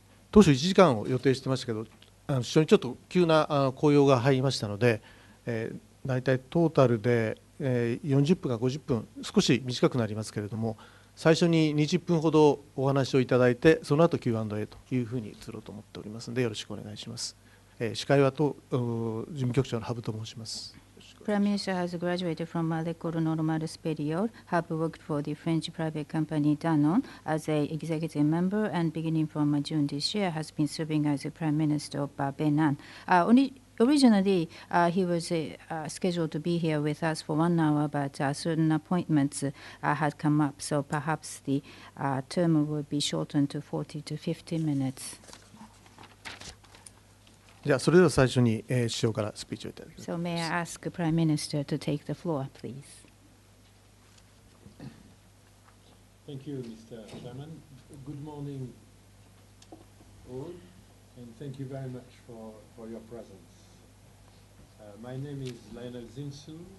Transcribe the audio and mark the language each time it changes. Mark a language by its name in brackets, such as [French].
[Japanese] 当初1時間を予定してましたけど、首相にちょっと急な効用が入りましたので、大体トータルで40分か50分、少し短くなりますけれども、最初に20分ほどお話をいただいて、その後 Q&A というふうに移ろうと思っておりますので、よろしくお願いします。司会は事務局長の羽生と申します。 [English] Prime Minister has graduated from l'École Normale Supérieure, have worked for the French private company Danone as an executive member, and beginning from June this year has been serving as the Prime Minister of Benin. Originally, he was scheduled to be here with us for 1 hour, but certain appointments had come up, so perhaps the term will be shortened to 40 to 50 minutes. [Japanese] じゃあそれでは最初に首相からスピーチをいただきます。 [English] So may I ask the Prime Minister to take the floor, please? Thank you, Mr. Chairman. Good morning, all, and thank you very much for your presence. My name is Lionel Zinsou.